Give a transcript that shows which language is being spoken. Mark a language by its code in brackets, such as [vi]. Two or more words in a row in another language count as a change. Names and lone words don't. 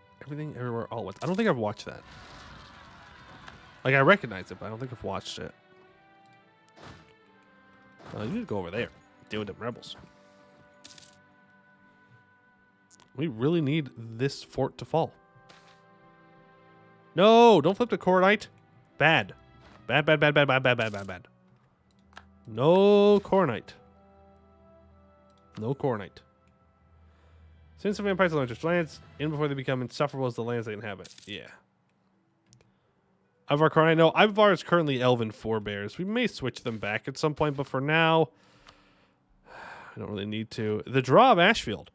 [en] Everything, everywhere, all at once. I don't think I've watched that. Like, I recognize it, but I don't think I've watched it. You need to go over there. Deal with them rebels. We really need this fort to fall. No, don't flip to Coronite. Bad. Bad, bad, bad, bad, bad, bad, bad, bad, bad. No Coronite. No Coronite. Since the vampires launch their lands in before they become insufferable as the lands they inhabit. Yeah. Ivar Coronite. No, Ivar is currently Elven forebears. We may switch them back at some point, but for now, I don't really need to. The Draw of Ashfield.